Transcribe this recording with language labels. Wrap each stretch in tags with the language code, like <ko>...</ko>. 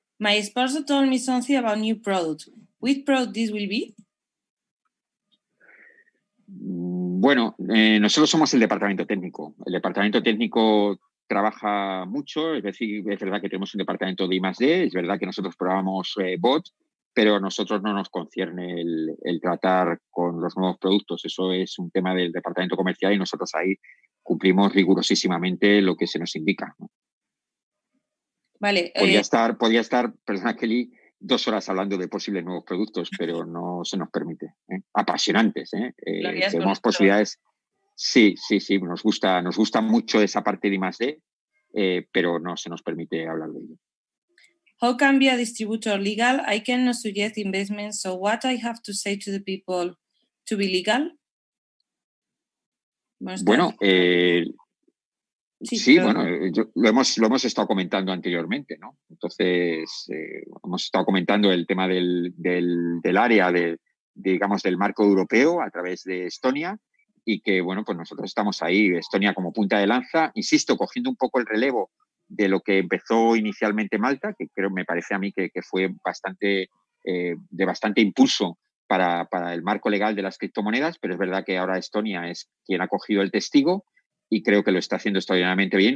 <en>My sponsor told me something about new product. Which product this will be?</en> <es>Bueno, nosotros somos el departamento técnico. El departamento técnico trabaja mucho, es decir, es verdad que tenemos un departamento de I+D, es verdad que nosotros probamos bots, pero a nosotros no nos concierne el tratar con los nuevos productos. Eso es un tema del departamento comercial y nosotros ahí cumplimos rigurosísimamente lo que se nos indica, ¿no? Vale. Podía estar, perdona Kelly, 2 horas hablando de posibles nuevos productos, pero no se nos permite. Apasionantes, tenemos posibilidades. Sí, nos gusta mucho esa parte de I+D, pero no se nos permite hablar de ello.</es> <en>How can be a distributor legal? I cannot suggest investments, so what I have to say to the people to be legal?</en> <es>Bueno, sí, bueno, lo hemos estado comentando anteriormente, ¿no? Entonces, hemos estado comentando el tema del área digamos, del marco europeo a través de Estonia, y que, bueno, pues nosotros estamos ahí, Estonia como punta de lanza, insisto, cogiendo un poco el relevo de lo que empezó inicialmente Malta, que me parece a mí que fue de bastante impulso para el marco legal de las criptomonedas, pero es verdad que ahora Estonia es quien ha cogido el testigo y creo que lo está haciendo extraordinariamente bien.</es>